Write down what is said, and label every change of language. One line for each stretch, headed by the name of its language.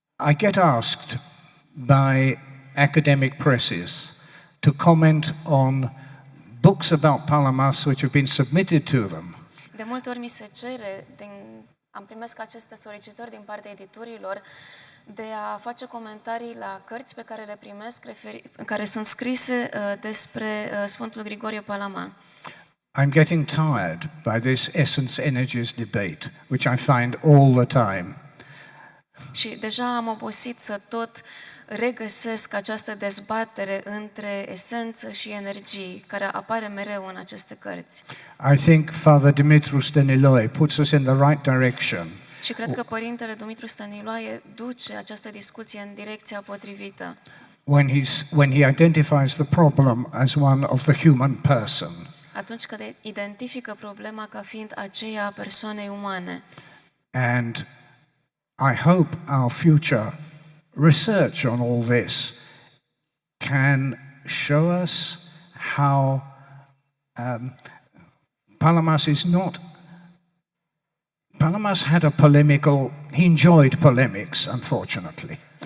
English: I get asked by academic presses to comment on books about Palamas which have been submitted to them.
Romanian: De multe ori mi se cere, am primesc aceste solicitări din partea editurilor, de a face comentarii la cărți pe care le primesc, care sunt scrise despre Sfântul Grigorie Palama.
English: I'm getting tired by this essence energies debate, which I find all the time.
Romanian: Și deja am obosit să tot regăsesc această dezbatere între esență și energii, care apare mereu în aceste cărți.
English: I think Father Dumitru Stăniloae puts us in the right direction.
Romanian: Și cred că Părintele Dumitru Stăniloae duce această discuție în direcția potrivită.
English: When he identifies the problem as one of the human person.
Romanian: Atunci când identifică problema ca fiind aceea a persoanei umane.
English: And I hope our future research on all this can show us how Palamas had a polemical, he enjoyed polemics, unfortunately.